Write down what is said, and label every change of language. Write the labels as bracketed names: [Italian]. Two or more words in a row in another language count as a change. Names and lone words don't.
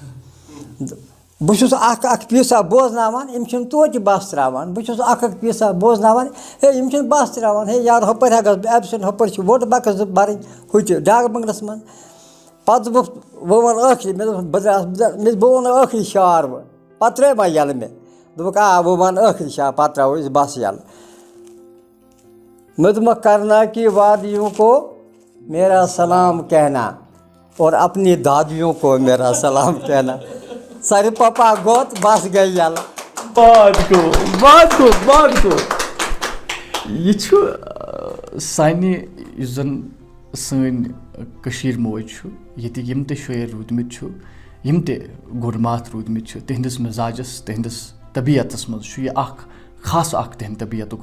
[Kashmiri] بہٕ چھُس اکھ پیٖسا بوزناوان یِم چھِنہٕ توتہِ بَس ترٛاوان بہٕ چھُس اکھ پیٖسا بوزناوان ہے یِم چھِنہٕ بَس ترٛاوان ہے یارٕ ہُپٲرۍ ہٮ۪کہٕ بہٕ ایبسینٹ ہُپٲرۍ چھِ ووٹہٕ بکس بَرٕنۍ ہُہ تہِ ڈاک بنٛگلَس منٛز پَتہٕ دوٚپُکھ بہٕ وَنہٕ ٲخری مےٚ دوٚپ بہٕ درٛاس بہٕ وَنہٕ ٲخری شعر وۄنۍ پَتہٕ ترٛٲے ما یَلہٕ مےٚ دوٚپُکھ بہٕ وَنہٕ ٲخری شعر پَتہٕ ترٛاوو أسۍ بَس یَلہٕ مےٚ دوٚپمَکھ [Urdu] کرنا کی وادیوں کو میرا سلام کہنا اور اپنی دادیوں کو میرا سلام کہنا [Kashmiri] سارے پاپا گوٚت بَس گٔے یَلہٕ یہِ چھُ سانہِ یُس زن سٲنۍ کٔشیٖر موج چھُ ییٚتِکۍ یِم تہِ شٲعر روٗدمٕتۍ چھُ یِم تہِ گُرماتھ روٗدمٕتۍ چھِ تِہنٛدِس مِزاجس تِہنٛدِس طبیعتس منٛز چھُ یہِ اکھ خاص اکھ تِہنٛدِ طبیعتُک